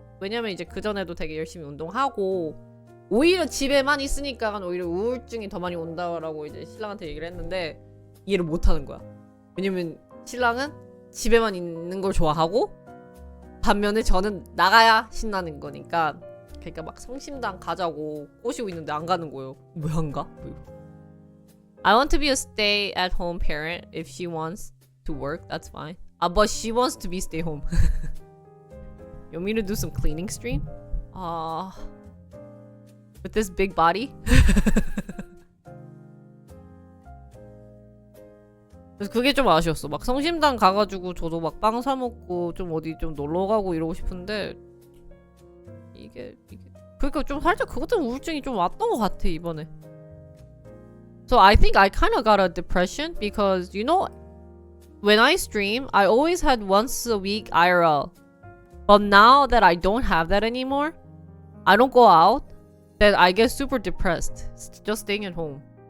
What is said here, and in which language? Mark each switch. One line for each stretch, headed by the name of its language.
Korean: 왜냐면 이제 그전에도 되게 열심히 운동하고 오히려 집에만 있으니까 오히려 우울증이 더 많이 온다라고 이제 신랑한테 얘기를 했는데 이해를 못하는 거야. 왜냐면 신랑은 집에만 있는 걸 좋아하고 반면에 저는 나가야 신나는 거니까. 그러니까 막 성심당 가자고 꼬시고 있는데 안 가는 거예요. 왜 안 가?
English: I want to be a stay-at-home parent. If she wants to work, that's fine. But she wants to be stay home. You want me to do some cleaning stream? With this big body?
Korean: 그래서 그게 좀 아쉬웠어. 막 성심당 가가지고 저도 막 빵 사 먹고 좀 어디 좀 놀러 가고 이러고 싶은데 이게 그러니까 좀 살짝 그것 때문에 우울증이 좀 왔던 것 같아 이번에.
English: So I think I kind of got a depression because you know when I stream I always had once a week IRL. But now that I don't have that anymore, I don't go out, then I get super depressed just staying at home.